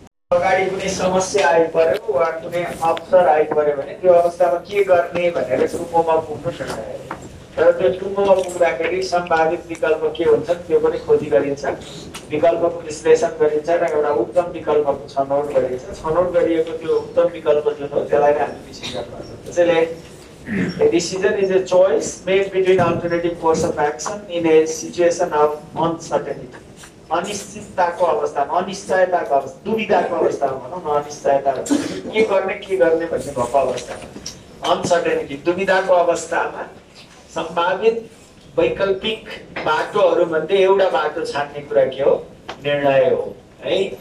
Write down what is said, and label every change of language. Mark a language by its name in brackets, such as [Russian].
[Nepali] अगाडि कुनै समस्या आइपऱ्यो वा कुनै अवसर आइपऱ्यो भने त्यो अवस्थामा के गर्ने भनेर टुम्बोमा पुग्नु सक्छ। तर त्यो टुम्बोमा पुग्दाखेरि सम्भावित विकल्प के हुन्छ त्यो पनि खोजी गरिन्छ, विकल्पको विश्लेषण गरिन्छ र एउटा उत्तम विकल्पको छनौट गरिन्छ। छनौट गरिएको त्यो उत्तम विकल्प जुन हो त्यसलाई नै हामी विशेष गर्नुपर्छ। [English] त्यसैले a decision is a choice made between alternative course of action in a situation of uncertainty. [Nepali] अनिश्चितताको अवस्थामा, अनिश्चयताको अवस्था, दुविधाको अवस्थामा भनौँ न, अनिश्चयता के गर्ने के गर्ने भन्ने भएको अवस्थामा, अनसर्टेनिटी दुविधाको अवस्थामा सम्भावित वैकल्पिक बाटोहरूमध्ये एउटा बाटो छान्ने कुरा के हो, निर्णय हो है।